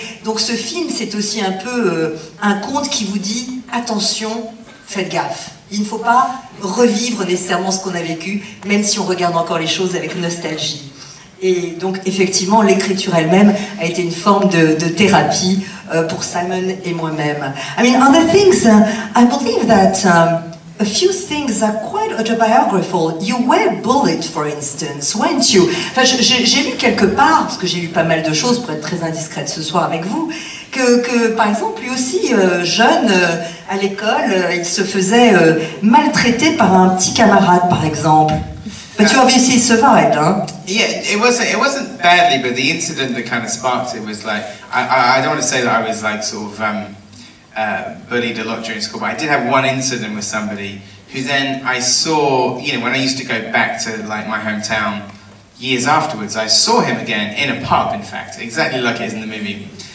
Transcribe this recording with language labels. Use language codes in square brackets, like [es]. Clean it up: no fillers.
[fr] Donc ce film, c'est aussi un peu un conte qui vous dit « Attention, faites gaffe ». Il ne faut pas revivre nécessairement ce qu'on a vécu, même si on regarde encore les choses avec nostalgie. Et donc, effectivement, l'écriture elle-même a été une forme de thérapie pour Simon et moi-même. [en] I mean, other things, I believe that a few things are quite autobiographical. You were bullied, for instance, weren't you? [fr] Enfin, j'ai lu quelque part, parce que j'ai lu pas mal de choses pour être très indiscrète ce soir avec vous, que par exemple, lui aussi, jeune, à l'école, il se faisait maltraiter par un petit camarade, par exemple. [en] But you obviously survived, huh? Yeah, it wasn't badly, but the incident that kind of sparked it was like, I don't want to say that I was like sort of bullied a lot during school, but I did have one incident with somebody who then I saw, you know, when I used to go back to like my hometown years afterwards, I saw him again in a pub, in fact, exactly like it is in the movie.